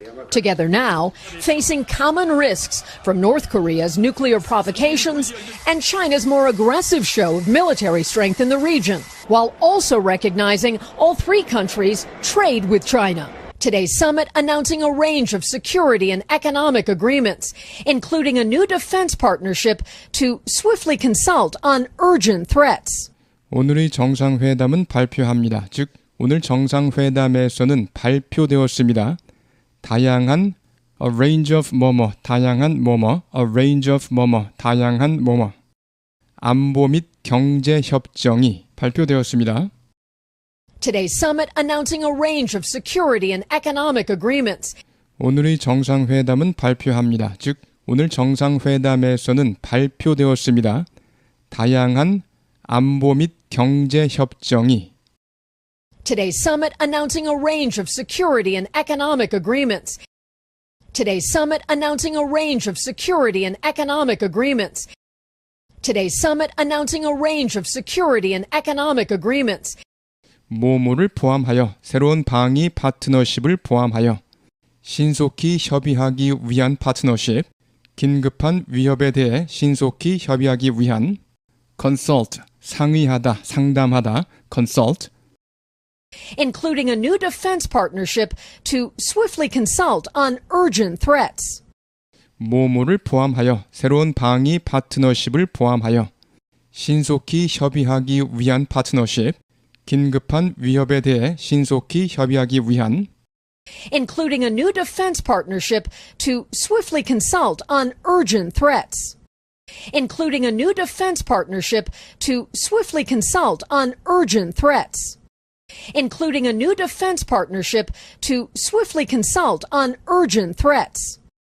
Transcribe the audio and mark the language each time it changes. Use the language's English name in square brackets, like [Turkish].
[English] Together now, facing common risks from North Korea's nuclear provocations and China's more aggressive show of military strength in the region, while also recognizing all three countries trade with China. Today's summit announcing a range of security and economic agreements, including a new defense partnership to swiftly consult on urgent threats. [Korean] 오늘의 정상회담은 발표합니다. 즉, 오늘 정상회담에서는 발표되었습니다. 다양한 [English] a range of [Korean] 뭐뭐, 다양한 뭐뭐, a range of 뭐뭐, 다양한 뭐뭐. 안보 및 경제 협정이 발표되었습니다. [English] Today's summit announcing a range of security and economic agreements. [Korean] 오늘의 정상회담은 발표합니다. 즉, 오늘 정상회담에서는 발표되었습니다. 다양한 안보 및 경제 협정이 [English] Today's summit announcing a range of security and economic agreements. Today's summit announcing a range of security and economic agreements. Today's summit announcing a range of security and economic agreements. [Korean] 모모를 포함하여 새로운 방위 파트너십을 포함하여 신속히 협의하기 위한 파트너십, 긴급한 위협에 대해 신속히 협의하기 위한 consult, 상의하다, 상담하다, consult, [English] including a new defense partnership to swiftly consult on urgent threats. [Korean] 모모를 포함하여 새로운 방위 파트너십을 포함하여 신속히 협의하기 위한 파트너십, 긴급한 위협에 대해 신속히 협의하기 위한 [English] including a new defense partnership to swiftly consult on urgent threats. Including a new defense partnership to swiftly consult on urgent threats. Including a new defense partnership to swiftly consult on urgent threats.